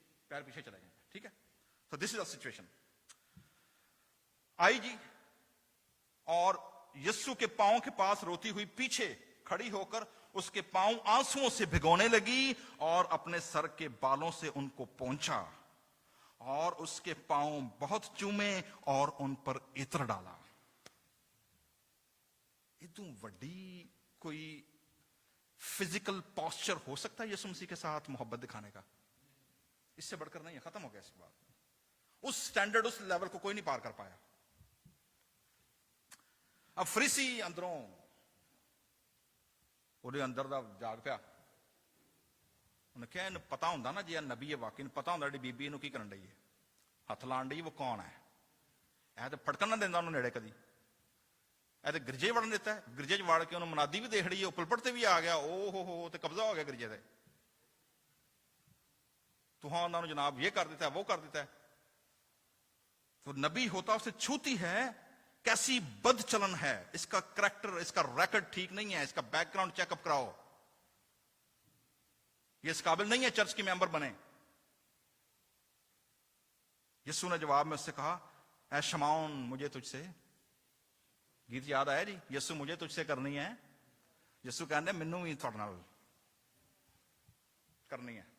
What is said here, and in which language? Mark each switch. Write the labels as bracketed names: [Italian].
[Hindi] पैर पीछे चले गए हैं, ठीक है। तो [English] This is the situation. [Hindi] आई जी, और यस्सु के पांव के पास रोती हुई पीछे खड़ी होकर उसके पांव आंसुओं से भिगोने लगी, और अपने सर के बालों से उनको पोंछा, और उसके पांव बहुत चूमे और उन पर इत्र डाला। इतनी वड्डी कोई फिजिकल पॉस्चर हो सकता है यसु मसीह के साथ मोहब्बत दिखाने का? इससे बढ़कर नहीं है, खत्म हो गया इसके बाद। उस स्टैंडर्ड, उस लेवल को कोई नहीं पार कर पाया। अब फरीसी अंदरों [Punjabi] ਉਹਦੇ ਅੰਦਰ ਦਾ ਜਾਗ ਪਿਆ, ਉਹਨੇ ਕਿਹਾ ਇਹਨੂੰ ਪਤਾ ਹੁੰਦਾ ਨਾ, ਜੇ ਨਬੀ ਹੈ ਵਾਕਈ, ਪਤਾ ਹੁੰਦਾ ਜਿਹੜੀ ਬੀਬੀ ਇਹਨੂੰ ਕੀ ਕਰਨ ਡਈ ਹੈ, ਹੱਥ ਲਾਣ ਡਈ, ਉਹ ਕੌਣ ਹੈ, ਇਹ ਤੇ ਫੜਕਣ ਨਾ ਦਿੰਦਾ ਉਹਨੂੰ ਨੇੜੇ ਕਦੀ, ਇਹ ਤੇ ਗਿਰਜੇ ਵੜਨ ਦਿੱਤਾ, ਗਿਰਜੇ 'ਚ ਵੜ ਕੇ ਉਹਨੂੰ ਮਨਾਦੀ ਵੀ ਦੇਖ ਲਈ, ਉਹ ਪੁਲਪਟ ਤੇ ਵੀ ਆ ਗਿਆ, ਓ ਹੋ ਤੇ ਕਬਜ਼ਾ ਹੋ ਗਿਆ ਗਿਰਜੇ ਤੇ, तुहां ਉਹਨਾਂ ਨੂੰ [Hindi] जनाब ये कर देता है, वो कर देता है। तो नबी होता उसे छूती है, कैसी बदचलन है, इसका करैक्टर, इसका रिकॉर्ड ठीक नहीं है, इसका बैकग्राउंड चेकअप कराओ, ये इस काबिल नहीं है चर्च के मेंबर बने। यीशु ने जवाब में उससे कहा, ऐ शमौन, मुझे तुझसे, गीत याद आया जी, यीशु मुझे तुझसे करनी है, [Punjabi] यीशु कहने मैनू भी तुहाडे नाल करनी है।